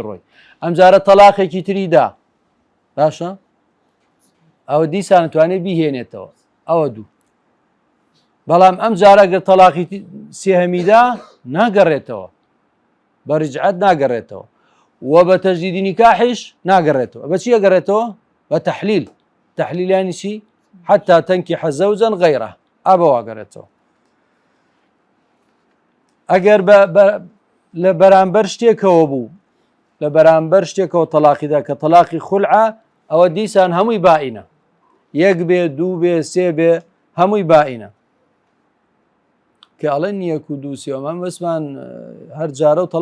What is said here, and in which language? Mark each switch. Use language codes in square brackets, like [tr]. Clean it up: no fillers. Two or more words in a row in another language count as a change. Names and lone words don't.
[ckb] ڕۆی ئەم جارە تەلاقێکی تریدا باشە ئەوە دیسان نتوانێت بیهێنێتەوە ئەوە دوو بەڵام ئەم جارە گەر تەلاقی سێهەمیدا ناگەڕێتەوە بە ڕجعەت ناگەڕێتەوە و بە تەجدیدی نیکاحیش ناگەڕێتەوە بەچی ئەگەڕێتەوە بە تەحلیل تەحلیلانی چی [ar] حتى تنكح زوجا غيره [ckb] ئەبەوە ئەگەڕێتەوە ئەگەر لە بەرامبەر شتێکەوە بوو لە بەرامبەر شتێکەوە تەلاقیدا کە تەلاقی خولعە ئەوە دیسان هەمووی بائینە یەک بێ دوو بێ سێ بێ هەمووی بائینە کە ئەڵێن یەک و دوو سێ ئەمە بەسمان هەر جارە و